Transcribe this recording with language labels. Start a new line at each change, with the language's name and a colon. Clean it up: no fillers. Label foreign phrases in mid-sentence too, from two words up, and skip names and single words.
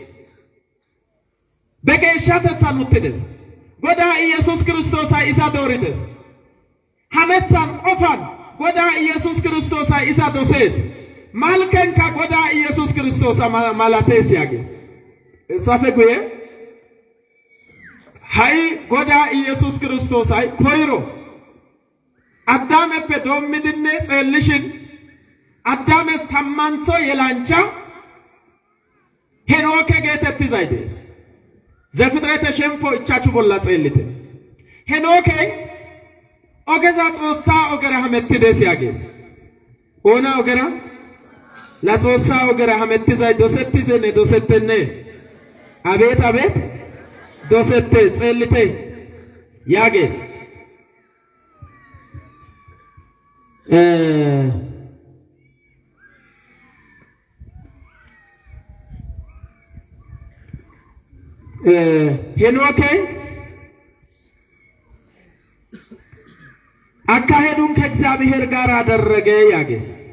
Wolaytta: በገሻተ ጻኑትደስ ጎዳ ኢየሱስ ክርስቶስ አይ ኢሳ ዶሪደስ ሐመጻን ቆፋን ጎዳ ኢየሱስ ክርስቶስ አይ ኢሳ ዶሴስ ማልከን ከጎዳ ኢየሱስ ክርስቶስ ማላቴስ ያገስ ሳፈጉዬ ሃይ ጎዳ ኢየሱስ ክርስቶስ አይ ኮይሮ አዳም በዶምድነ ጸልሽን አዳምስ ተማንሶ የላንቻ ሄኖክ ጌተት ዛይደስ ዘፍጥረት ሸምፎ እቻቹ ቦላ ጸልት ሄኖክ ኦገዛ ጾሳ ኦገራ ሐመትደስ ያገስ ኦና ኦገራ ላጾሳ ኦገራ ሐመት ዛይ ዶሰት ዘነ ዶሰተነ አቤት አቤት ዶሰት ጸልተ ያገስ
Amharic: ሄኖክ አካሄዱን ከእግዚአብሔር ጋር አደረገ
Wolaytta: ያገስ